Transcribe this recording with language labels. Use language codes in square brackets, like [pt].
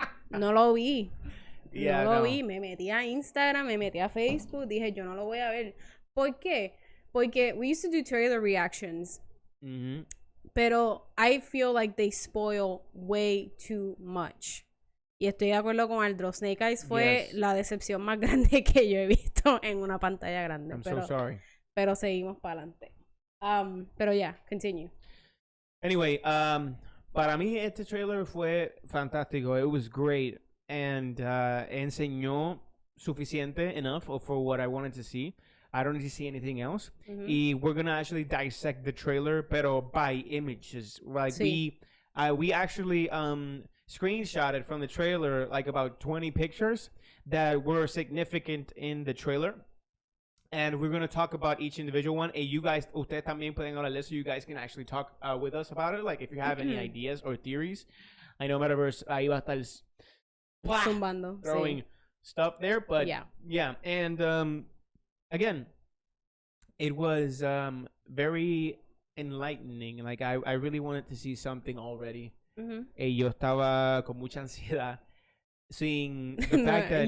[es] No lo vi. No lo vi. Me metí a Instagram, me metí a Facebook. Dije, yo no lo voy a ver. ¿Por qué? Porque [en] we used to do trailer reactions. [es] Pero [en] I feel like they spoil way too much. [es] Y estoy de acuerdo con Aldro. Snake Eyes fue la decepción más grande que yo he visto en una pantalla grande. [en] So sorry. [es] Pero seguimos para adelante. Pero [en] continue. Anyway, [es] para mí este trailer fue fantástico. [en] It was great. And [es] enseñó suficiente [en] enough for what I wanted to see. I don't need to see anything else. Y we're gonna actually dissect the trailer, [es] pero [en] by images. Like we actually screenshotted from the trailer like about 20 pictures that were significant in the trailer. And we're gonna talk about each individual one. And you guys, [es] ustedes también pueden hablar, [en] so you guys can actually talk with us about it. Like if you have any ideas or theories. I know [es] Metaverse ahí va a estar zumbando, [en] throwing stuff there, but yeah. And again, it was very enlightening. Like I really wanted to see something already. [es] Yo estaba con mucha ansiedad [en] seeing the fact that